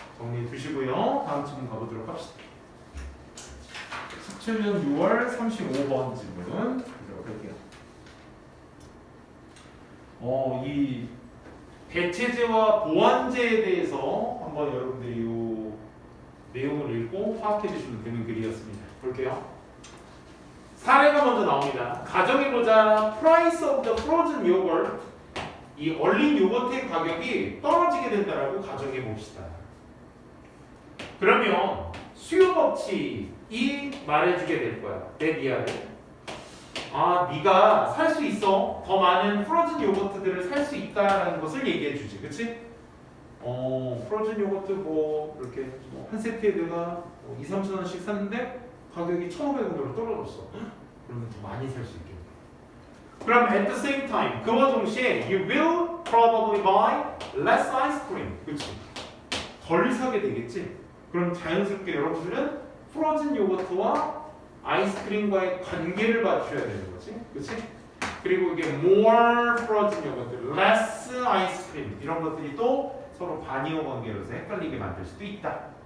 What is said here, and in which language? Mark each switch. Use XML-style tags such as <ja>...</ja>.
<ko>정리해 두시고요. 다음 질문 가보도록 합시다. 17년 6월 35번 질문 보도록 할게요. 이 대체제와 보완제에 대해서 한번 여러분들이 이 내용을 읽고 파악해 주시면 되는 글이었습니다. 볼게요. 사례가 먼저 나옵니다. 가정해보자.</ko> <en>Price of the frozen yogurt.</en> <ko>이 얼린 요거트의 가격이 떨어지게 된다라고 가정해봅시다. 그러면 수요 법칙이 말해주게 될 거야. 내 니아를. 아, 네가 살 수 있어. 더 많은 프로즌 요거트들을 살 수 있다라는 것을 얘기해주지. 그치? 프로즌 요거트 뭐 이렇게 한 세트에 내가 2, 3천 원씩 샀는데 가격이 1,500원으로 떨어졌어. 그러면 더 많이 살 수 있겠네. 그럼</ko> <en>at the same time</en> <ko>그와 동시에</ko> <en>you will probably buy less ice cream.</en> <ko>그치? 덜 사게 되겠지? 그럼 자연스럽게 여러분들은 프로즌 요거트와 아이스크림과의 관계를 맞춰야 되는 거지. 그치? 그리고 이게</ko> <en>more frozen</en> <ko>요거트, less 아이스크림 이런 것들이 또 서로 반이어 관계로서 헷갈리게 만들 수도 있다.</ko>